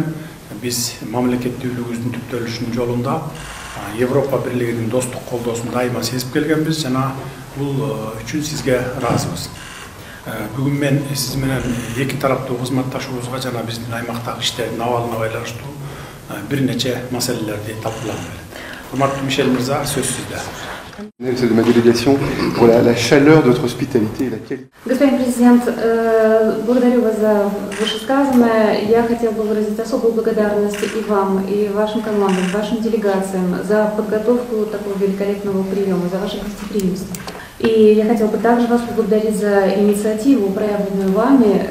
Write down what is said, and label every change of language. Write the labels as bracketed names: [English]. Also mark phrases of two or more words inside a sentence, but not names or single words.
[Kyrgyz] Биз мамлекеттүүлүгүбүздүн түптөлүшүнүн жолунда Европа Бирлигинин достук колдоосун дайыма сезип келгенбиз жана бул үчүн сизге ыраазыбыз. Бүгүн мен сиз менен эки тараптуу кызматташуубузга жана биздин аймактагы иштердин абалына байланыштуу бир нече маселелерди талкуулап берет. Урматтуу Мишель мырза, сөз сизде. [French] De ma délégation pour la chaleur de votre hospitalité et la qualité. [Russian] Господин президент, благодарю вас за вышесказанное. Я хотел бы выразить особую благодарность и вам, и вашим командам, вашим делегациям за подготовку такого великолепного приема, за ваше гостеприимство. И я хотел бы также вас поблагодарить за инициативу, проявленную вами.